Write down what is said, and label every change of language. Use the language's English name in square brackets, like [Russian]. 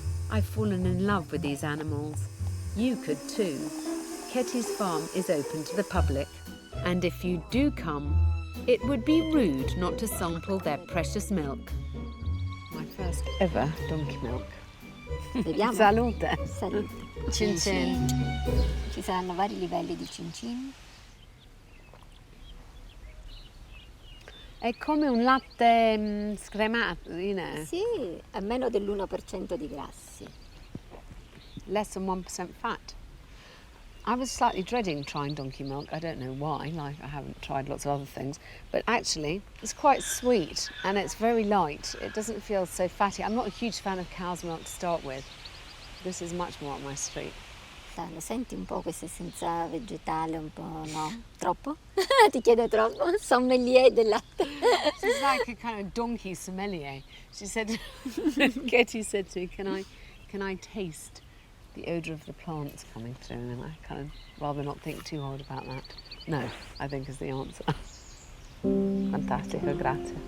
[English] I've fallen in love with these animals. You could too. Ketty's farm is open to the public, and if you do come, it would be rude not to sample their precious milk. My first ever donkey milk. [Italian] Beviamo? Salute. Salute. Cin cin. Ci saranno vari livelli di cin cin. È come un latte scremato, [English] you know. [Italian] Sì, a meno dell'1% di grassi. [English] Less than 1% fat. I was slightly dreading trying donkey milk. I don't know why, like I haven't tried lots of other things. But actually, it's quite sweet and it's very light. It doesn't feel so fatty. I'm not a huge fan of cow's milk to start with. This is much more up my street. [Italian] Lo senti un po' questa essenza vegetale, un po', no? Troppo? Ti chiedo troppo? Sommelier del latte. [English] She's like a kind of donkey sommelier. She said, Ketty said to me, can I taste the odour of the plants coming through? And I kind of rather not think too hard about that. No, I think is the answer. [Italian] Fantastico, grazie.